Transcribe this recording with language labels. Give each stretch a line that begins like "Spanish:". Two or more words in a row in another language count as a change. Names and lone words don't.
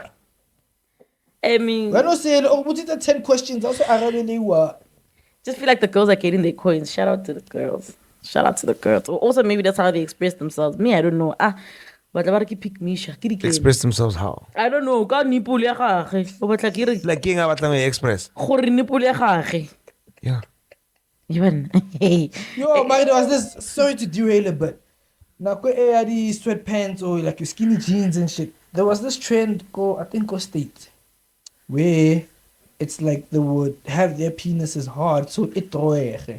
English: I mean, When I say, what is the 10 questions? Also, I really what? just feel like the girls are getting their coins. Shout out to the girls. Shout out to the girls. Or also, maybe that's how they express themselves. Me, I don't know. But I want to pick Misha. Express themselves how? I don't know.
Tswana: Ka nipple ya gagwe. O batla ke re
English: Like King Abatame Express.
Tswana: gore nipple ya gagwe.
English: Yeah. Even. Yo, man, there was this. Sorry to derail a bit. Now, the sweatpants or like your skinny jeans and shit. There was this trend I think go States, where it's like they would have their penises hard, so it roere.